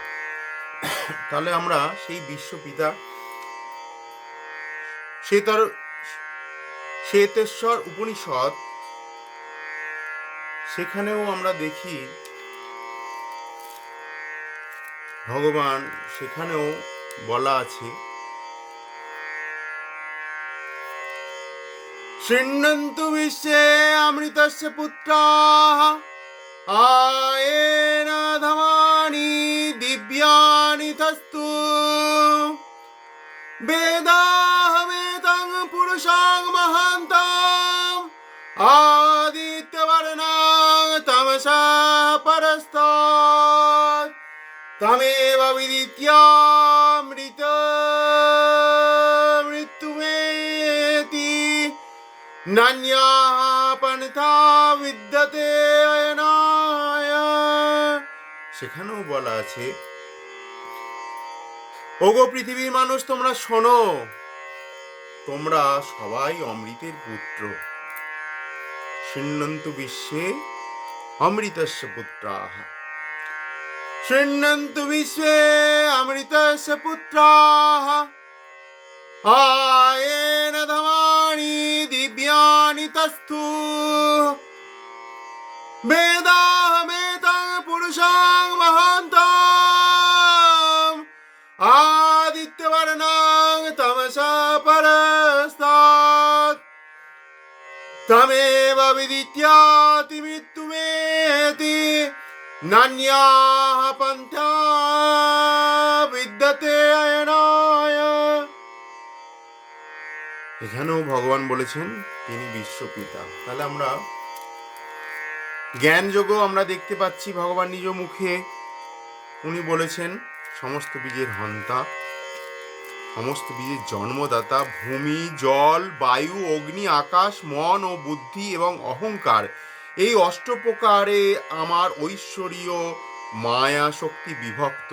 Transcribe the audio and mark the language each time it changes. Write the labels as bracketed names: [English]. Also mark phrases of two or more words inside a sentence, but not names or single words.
[Bangla] তাহলে আমরা সেই বিশ্বপিতা শ্বেতেশ্বর উপনিষদ, সেখানেও আমরা দেখি ভগবান সেখানেও বলা আছে, [Sanskrit] শৃण्वन्तु विश्वे अमृतस्य पुत्राः आयेन धमानि दिव्यानि तस्तु वेदाहमेतं पुरुषां महान्ताम् आदित्यवर्णां तमसा परस्तात् तमेव विदित्यामृतमृत्युमेति नान्या पन्था विद्यते अयनाय। [Bangla] সেখানেও বলা আছে, ওগো পৃথিবীর মানুষ তোমরা শোনো, তোমরা সবাই অমৃতের পুত্র। [Sanskrit] শৃण्वन्तु বিশ্বে অমৃতস্য পুত্রাः শৃण्वन्तु বিশ্বে অমৃতস্য পুত্রাः आयेन धमानि दिव्यानि तस्तु वेदाहमेतं पुरुषां महान्ताम् आदित्यवर्णां तमसा परस्तात् तमेव विदित्याति मृत्युमेति नान्याः पन्था विद्यते अयनाय। [Bangla] এখানেও ভগবান বলেছেন তিনি বিশ্বপিতা। তাহলে আমরা জ্ঞান যোগও আমরা দেখতে পাচ্ছি ভগবান নিজ মুখে উনি বলেছেন সমস্ত বীজের হন্তা, সমস্ত বীজের জন্মদাতা, ভূমি, জল, বায়ু, অগ্নি, আকাশ, মন ও বুদ্ধি এবং অহংকার, এই অষ্টপ্রকারে আমার ঐশ্বরীয় মায়া শক্তি বিভক্ত।